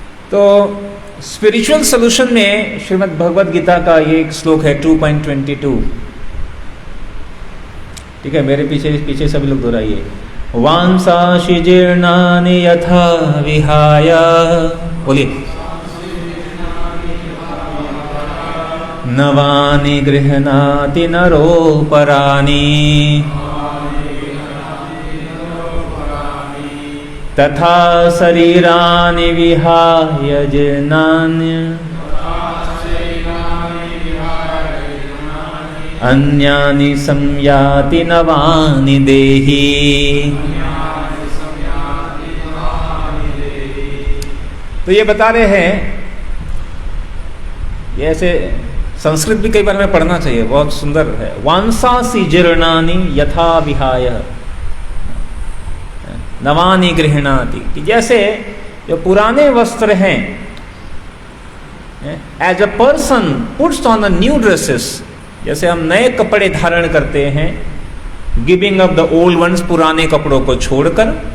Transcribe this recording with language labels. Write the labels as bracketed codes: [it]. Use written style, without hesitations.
[hi] तो spiritual solution में श्रीमद् भगवद गीता का ये एक श्लोक है 2.22, ठीक है, मेरे पीछे सभी लोग दोहराइए। [sa] वांसांसि जीर्णानि यथा विहाय, [hi] बोलिए, [sa] नवानि गृह्णाति नरोपराणि तथा शरीरानि विहाय जीर्णानि अन्यानि संयाति नवानि देहि। [hi] तो ये बता रहे हैं, ये ऐसे संस्कृत भी कई बार हमें पढ़ना चाहिए, बहुत सुंदर है। [sa] वांसांसि जीर्णानि यथा विहाय नवानि गृह्णाति, [hi] कि जैसे जो पुराने वस्त्र हैं, [en] as a person puts on the new dresses, [hi] जैसे हम नए कपड़े धारण करते हैं, [en] giving up the old ones, [hi] पुराने कपड़ों को छोड़कर,